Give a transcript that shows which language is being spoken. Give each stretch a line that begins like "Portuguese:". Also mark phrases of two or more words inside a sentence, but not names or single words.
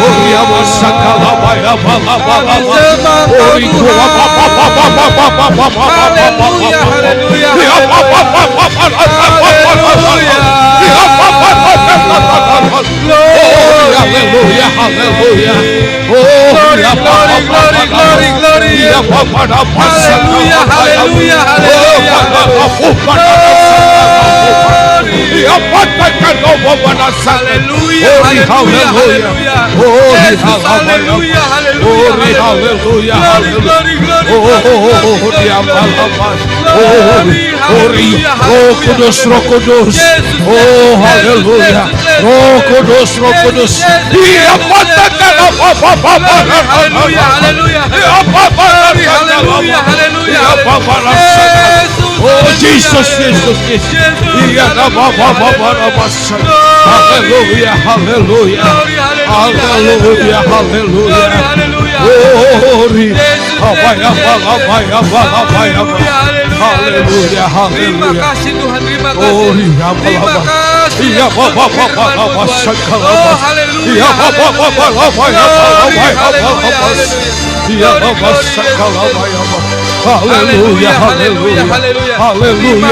Indonesian: Oh ya masakala baya bala bala. Oh itu haleluya, haleluya. Haleluya, haleluya.
English: Oh, glory, glory, glory, glory, glory.
Indonesian: Haleluya, haleluya, haleluya. Haleluya, haleluya, haleluya. Yesus, haleluya, haleluya, haleluya.
English: Glory, glory, glory.
Indonesian: Roh Kudus, Roh Kudus. Oh, haleluya. Roh Kudus, Roh Kudus. Dia patahkan Haleluya, haleluya. Haleluya, haleluya. Oh, Jesus, Jesus, Jesus. Iya, haleluya, haleluya. Haleluya, haleluya. Glory. Haleluya, haleluya. Terima kasih Tuhan, terima kasih. Oh, Terima kasih. iya, Oh, haleluya. Haleluya, haleluya, haleluya. haleluya,